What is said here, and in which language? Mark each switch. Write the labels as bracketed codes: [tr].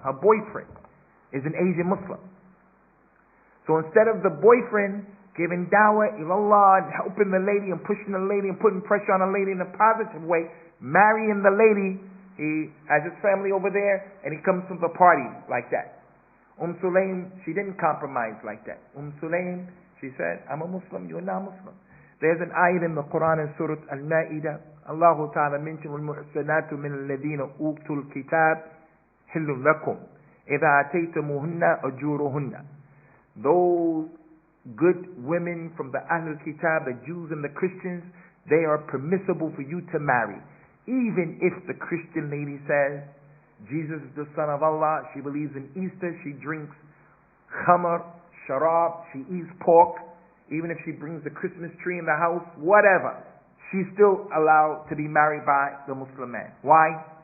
[en] Her boyfriend is an Asian Muslim. So instead of the boyfriend giving dawah ilallah and helping the lady and pushing the lady and putting pressure on the lady in a positive way, marrying the lady, he has his family over there and he comes to the party like that. Sulaim, she didn't compromise like that. Sulaim, she said, I'm a Muslim, you're not Muslim. There's an ayat in the Quran in Surah Al-Ma'idah. Allah Ta'ala mentioned [ar] وَالْمُحْسَنَاتُ مِنَ الَّذِينَ أُوتُوا الْكِتَابِ حِلٌّ لَكُمْ إِذَا أَتَيْتُمُوهُنَّ أُجُورُهُنَّ. [en] Those good women from the Ahlul Kitab, the Jews and the Christians, they are permissible for you to marry. Even if the Christian lady says, Jesus is the Son of Allah, she believes in Easter, she drinks khamr, sharab, she eats pork, even if she brings the Christmas tree in the house, whatever, she's still allowed to be married by the Muslim man. Why?